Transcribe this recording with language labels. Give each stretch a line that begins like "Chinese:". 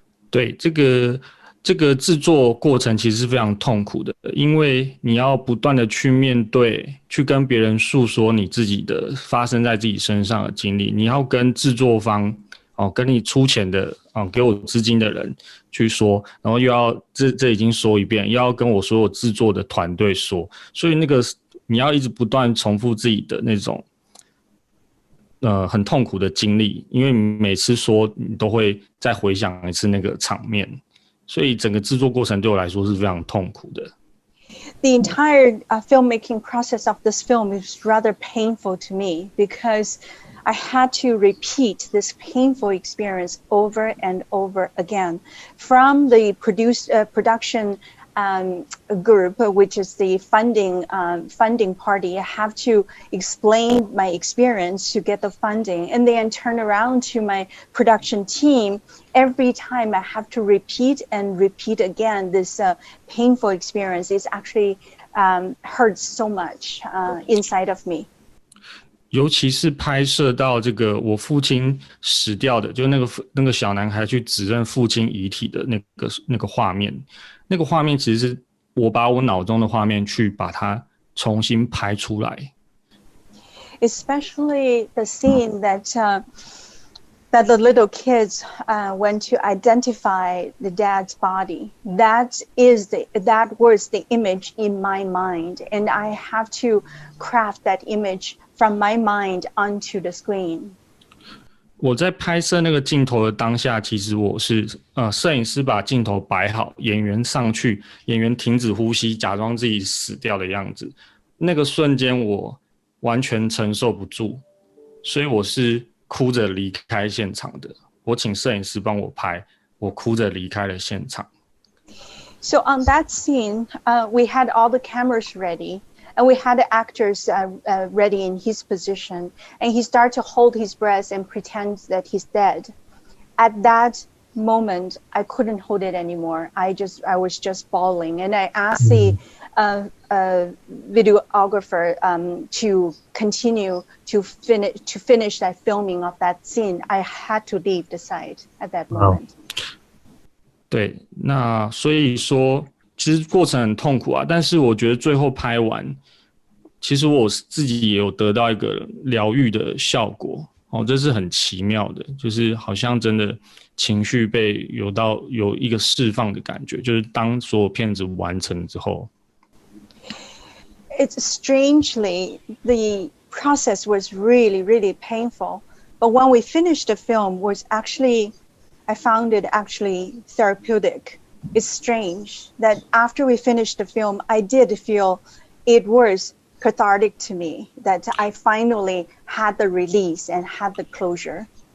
Chinese: 对，这个制作过程其实是非常痛苦的，因为你要不断的去面对，去跟别人诉说你自己的发生在自己身上的经历，你要跟制作方跟你出钱的给我资金的人去说，然后又要这已经说一遍，又要跟我所有制作的团队说，所以那个你要一直不断重复自己的那种很痛苦的经历，因为你每次说你都会再回想一次那个场面，所以整个制作过程对我来说是非常痛苦的。
English: The entire filmmaking process of this film is rather painful to me because I had to repeat this painful experience over and over again. From the production group, which is the funding party, I have to explain my experience to get the funding, and then turn around to my production team. Every time I have to repeat and repeat again this painful experience. It actually hurts so much inside of me.
Chinese: 尤其是拍摄到这个我父亲死掉的，就那个小男孩去指认父亲遗体的那个画面，那个画面其实是我把我脑中的画面去把它重新拍出来。
English: Especially the scene that the little kids went to identify the dad's body. That was the image in my mind, and I have to craft that image from my mind onto the screen.
Chinese: 我在拍摄那个镜头的当下，其实我是摄影师把镜头摆好，演员上去，演员停止呼吸，假装自己死掉的样子。那个瞬间我完全承受不住，所以我是哭着离开现场的。我请摄影师帮我拍，我哭着离开了现场。
English: So on that scene, we had all the cameras ready. And we had the actors ready in his position, and he started to hold his breath and pretend that he's dead. At that moment, I couldn't hold it anymore. I was just bawling, and I asked the videographer to continue to finish that filming of that scene. I had to leave the site at that moment.
Chinese: 对，那所以说。其实过程很痛苦啊，但是我觉得最后拍完，其实我自己也有得到一个疗愈的效果这是很奇妙的，就是好像真的情绪被有一个释放的感觉，就是当所有片子完成之后。
English: It's strangely, the process was really, really painful, but when we finished the film, I found it actually therapeutic. It's strange that after we finished the film, I did feel it was cathartic to me, that I finally had the release and had the closure.